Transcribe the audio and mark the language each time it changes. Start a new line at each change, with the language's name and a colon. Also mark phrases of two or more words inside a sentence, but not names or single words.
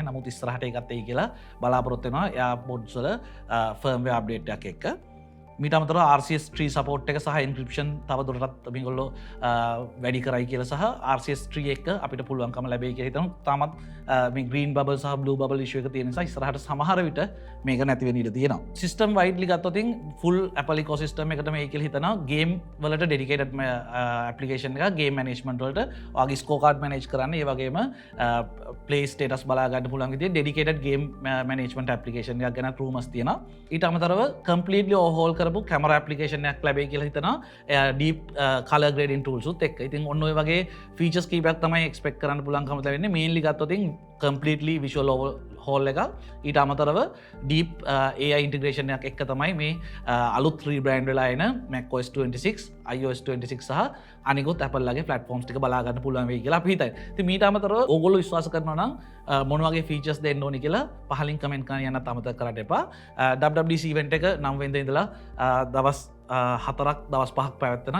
Sinhala: නමුත් ඉස්සරහට ඒකත් එයි කියලා බලාපොරොත්තු වෙනවා AirPods වල
English: firmware update
Sinhala: එකක් එක්ක. මීට අමතරව RCS3 සපෝට් එක සහ එන්ක්‍රිප්ෂන් තව දුරටත් මේගොල්ලෝ වැඩි කරයි කියලා සහ RCS3 එක අපිට පුළුවන්කම ලැබෙයි කියලා හිතනවා. තාමත් මේ
English: green bubble
Sinhala: සහ
English: blue bubble issue
Sinhala: එක තියෙන නිසා ඉස්සරහට සමහර විට මේක නැති වෙන්න ඉඩ තියෙනවා.
English: system widely
Sinhala: ගත්තොත්
English: full Apple ecosystem
Sinhala: එකට මේ කියලා හිතනවා game වලට
English: dedicated application
Sinhala: එකක්
English: game management
Sinhala: වලට ඔයාගේ
English: scorecard manage
Sinhala: කරන්න ඒ වගේම
English: play status
Sinhala: බලා ගන්න පුළුවන් විදිහට
English: dedicated game management application
Sinhala: එකක් ගැන rumors තියෙනවා. ඊට අමතරව
English: completely overhaul
Sinhala: කරපු
English: camera application
Sinhala: එකක් ලැබෙයි කියලා හිතනවා
English: deep color grading tools
Sinhala: උත් එක්ක. ඉතින් ඔන්න ඔය වගේ features කීපයක් තමයි expect කරන්න පුළුවන්කම ලැබෙන්නේ. mainly ගත්තොත්
English: completely visual overhaul
Sinhala: එකක්. ඊට අමතරව
English: deep AI integration
Sinhala: එකක් එක්ක තමයි මේ අලුත් rebrand වෙලා එන macOS 26, iOS 26 සහ අනිකුත් Apple ලගේ platforms ටික බලා ගන්න පුළුවන් වෙයි කියලා අපි හිතයි. ඉතින් මීට අමතරව ඕගොල්ලෝ විශ්වාස කරනවා නම් මොන වගේ features දෙන්න ඕනි කියලා පහලින් comment කරන්න යන්නත් අමතක කරන්න එපා. WWDC event එක 9 වෙනිදා ඉඳලා දවස් 4ක් දවස් 5ක් පැවැත්වෙනවා.